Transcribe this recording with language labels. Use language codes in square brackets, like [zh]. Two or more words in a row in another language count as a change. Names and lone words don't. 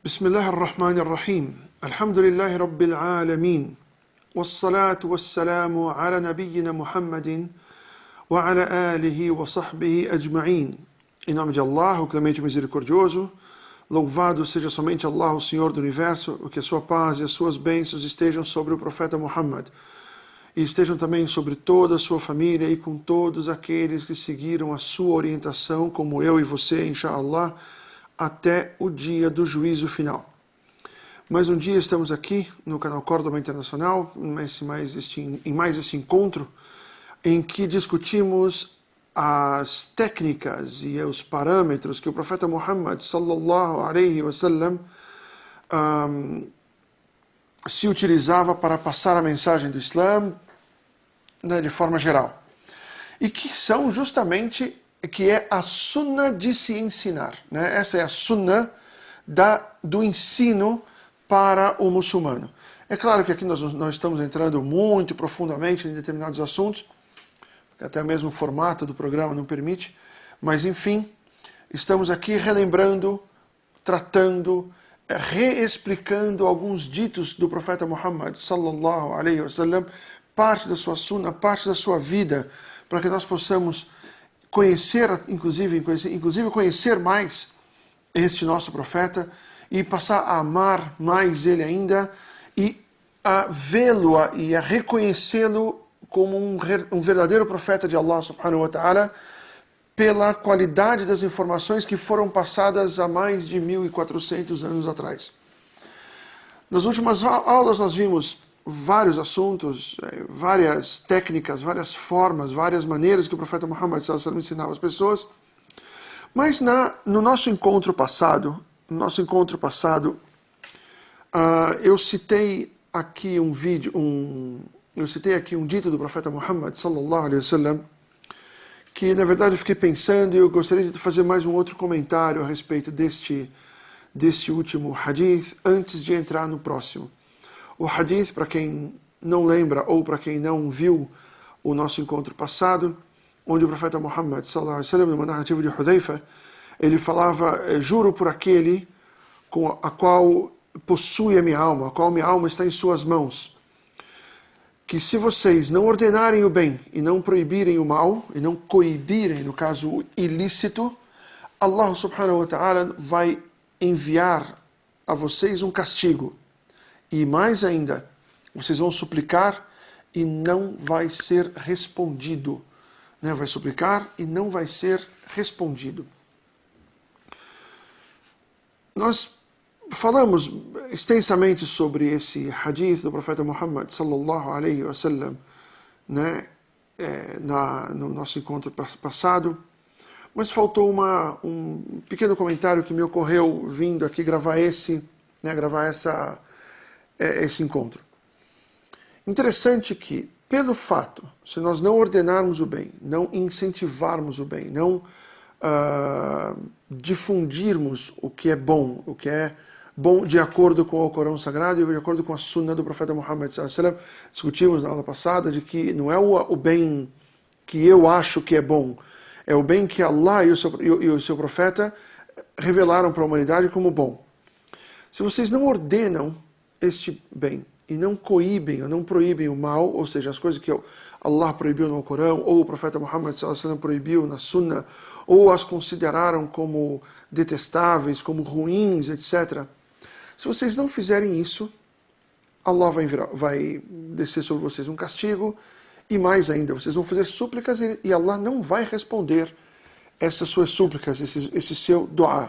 [ar] بسم الله الرحمن الرحيم الحمد لله رب العالمين والصلاة والسلام على نبينا Muhammadin وعلى آله وصحبه أجمعين. [pt] Em nome de Allah, o clemente misericordioso, louvado seja somente Allah, o Senhor do Universo, que a sua paz e as suas bênçãos estejam sobre o profeta Muhammad e estejam também sobre toda a sua família e com todos aqueles que seguiram a sua orientação, como eu e você, inshallah, até o dia do juízo final. Mais um dia estamos aqui no canal Córdoba Internacional, em mais esse encontro, em que discutimos as técnicas e os parâmetros que o profeta Muhammad [ar] صلى الله عليه وسلم [pt] se utilizava para passar a mensagem do Islã, né, de forma geral. E que são justamente que é a sunnah de se ensinar, né? Essa é a sunnah do ensino para o muçulmano. É claro que aqui nós estamos entrando muito profundamente em determinados assuntos, até mesmo o formato do programa não permite, mas enfim, estamos aqui relembrando, tratando, reexplicando alguns ditos do profeta Muhammad [ar] صلى الله عليه وسلم, [pt] parte da sua sunnah, parte da sua vida, para que nós possamos conhecer, inclusive conhecer mais este nosso profeta e passar a amar mais ele ainda e a vê-lo e a reconhecê-lo como um verdadeiro profeta de Allah [ar] سبحانه وتعالى [pt] pela qualidade das informações que foram passadas há mais de 1400 anos atrás. Nas últimas aulas nós vimos vários assuntos, várias técnicas, várias formas, várias maneiras que o profeta Muhammad [ar] صلى الله عليه وسلم [pt] ensinava as pessoas. Mas no nosso encontro passado, eu citei aqui um dito do profeta Muhammad [ar] صلى الله عليه وسلم, [pt] que na verdade eu fiquei pensando e eu gostaria de fazer mais um outro comentário a respeito deste último hadith antes de entrar no próximo. O hadith, para quem não lembra ou para quem não viu o nosso encontro passado, onde o profeta Muhammad [ar] صلى الله عليه وسلم, [pt] numa narrativa de Hudhaifa, ele falava: juro por aquele com a qual possui a minha alma, a qual minha alma está em suas mãos, que se vocês não ordenarem o bem e não proibirem o mal, e não coibirem, no caso, o ilícito, Allah [ar] سبحانه وتعالى [pt] vai enviar a vocês um castigo. E mais ainda, vocês vão suplicar e não vai ser respondido. Né? Vai suplicar e não vai ser respondido. Nós falamos extensamente sobre esse hadith do profeta Muhammad [ar] صلى الله عليه وسلم, [pt] né? No nosso encontro passado, mas faltou um pequeno comentário que me ocorreu vindo aqui gravar esse encontro. Interessante que, pelo fato, se nós não ordenarmos o bem, não incentivarmos o bem, não difundirmos o que é bom de acordo com o Corão Sagrado e de acordo com a sunnah do profeta Muhammad [ar] صلى الله عليه وسلم, [pt] discutimos na aula passada de que não é o bem que eu acho que é bom, é o bem que Allah e o seu profeta revelaram para a humanidade como bom. Se vocês não ordenam este bem e não coíbem ou não proíbem o mal, ou seja, as coisas que Allah proibiu no Corão, ou o profeta Muhammad [ar] صلى الله عليه وسلم [pt] proibiu na Sunnah, ou as consideraram como detestáveis, como ruins, etc. Se vocês não fizerem isso, Allah vai descer sobre vocês um castigo, e mais ainda, vocês vão fazer súplicas e Allah não vai responder essas suas súplicas, esse seu du'a.